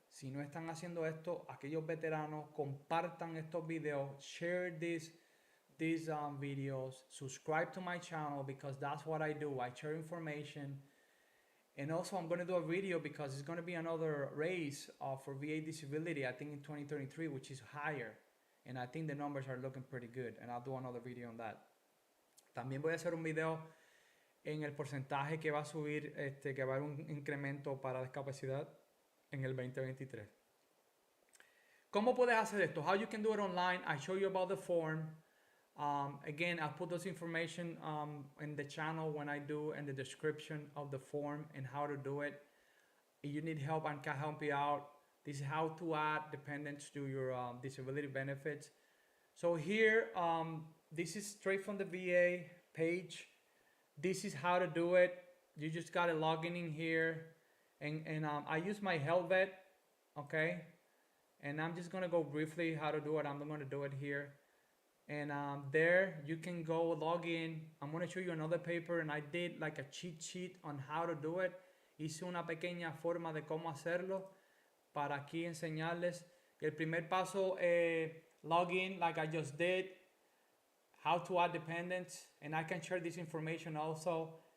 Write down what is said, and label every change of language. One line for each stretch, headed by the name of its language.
Spanish: Si no están haciendo esto, aquellos veteranos, compartan estos videos,
English: share these videos, subscribe to my channel, because that's what I do. I share information. And also I'm going to do a video because it's going to be another raise for VA disability, I think in 2033, which is higher. And I think the numbers are looking pretty good. And I'll do another video on that.
Spanish: También voy a hacer un video en el porcentaje que va a subir, que va a haber un incremento para discapacidad en el 2023. ¿Cómo puedes hacer esto?
English: How you can do it online. I show you about the form. Again, I'll put those information in the channel when I do, in the description of the form and how to do it. If you need help, I can help you out. This is how to add dependents to your disability benefits. So here, this is straight from the VA page. This is how to do it. You just got to log in here. And I use my HealthVet, okay? And I'm just going to go briefly how to do it. I'm going to do it here. And there you can go log in. I'm going to show you another paper, and I did like a cheat sheet on how to do it.
Spanish: Hice una pequeña forma de cómo hacerlo para aquí enseñarles. El primer paso,
English: log in like I just did. How to add dependents, and I can share this information also.